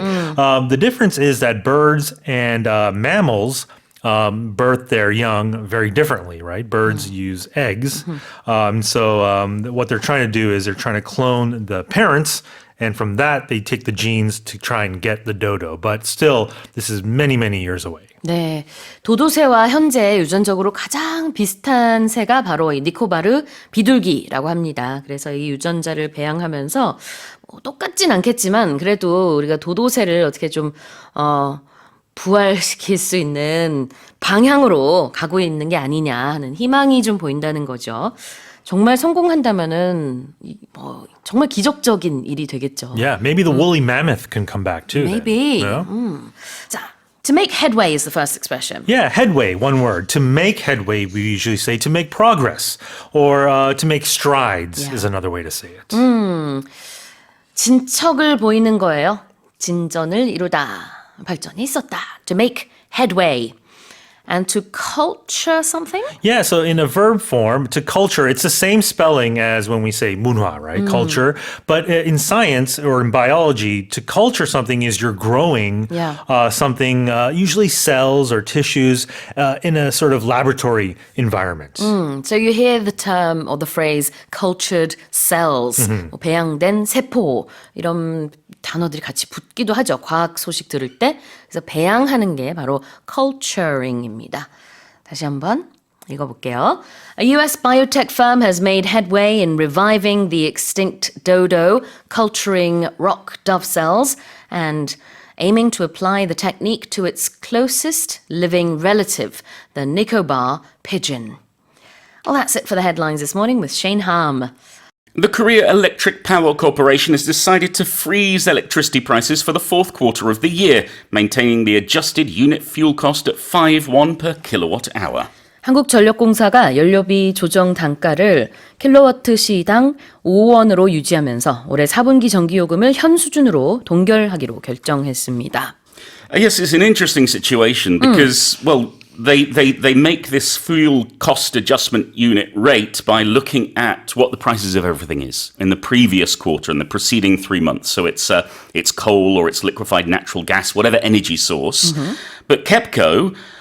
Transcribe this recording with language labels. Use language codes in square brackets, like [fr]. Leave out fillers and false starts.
[en] The difference is that birds and mammals birth their young very differently, right? Birds use eggs. What they're trying to do is they're trying to clone the parents, and from that, they take the genes to try and get the dodo. But still, this is many, many years away. [ko] 네, 도도새와 현재 유전적으로 가장 비슷한 새가 바로 이 니코바르 비둘기라고 합니다. 그래서 이 유전자를 배양하면서 똑같진 않겠지만 그래도 우리가 도도새를 어떻게 좀 부활시킬 수 있는 방향으로 가고 있는 게 아니냐 하는 희망이 좀 보인다는 거죠. 정말 성공한다면은 정말 기적적인 일이 되겠죠. [en] Yeah, maybe the woolly mammoth can come back too. Maybe. Then, you know? 자, to make headway is the first expression. Yeah, headway, one word. To make headway, we usually say to make progress, or to make strides is another way to say it. [ko] 진척을 보이는 거예요. 진전을 이루다. 발전이 있었다. [en] To make headway. And to culture something? Yeah, so in a verb form, to culture, it's the same spelling as when we say 문화, right? Culture. But in science or in biology, to culture something is you're growing something, usually cells or tissues, in a sort of laboratory environment. So you hear the term or the phrase cultured cells, [ko] 배양된 세포 이런 단어들이 같이 붙기도 하죠. 과학 소식 들을 때. 그래서 배양하는 게 바로 culturing입니다. 다시 한번 읽어볼게요. [en] A US biotech firm has made headway in reviving the extinct dodo, culturing rock dove cells, and aiming to apply the technique to its closest living relative, the Nicobar pigeon. Well, that's it for the headlines this morning with Shane Harm. The Korea Electric Power Corporation has decided to freeze electricity prices for the fourth quarter of the year, maintaining the adjusted unit fuel cost at 5 won per kilowatt hour. [ko] 한국전력공사가 연료비 조정 단가를 킬로와트 시당 5원으로 유지하면서 올해 4분기 전기요금을 현 수준으로 동결하기로 결정했습니다. [en] Yes, it's an interesting situation because, well, They make this fuel cost adjustment unit rate by looking at what the prices of everything is in the previous quarter and the preceding 3 months. So it's coal or it's liquefied natural gas, whatever energy source. But KEPCO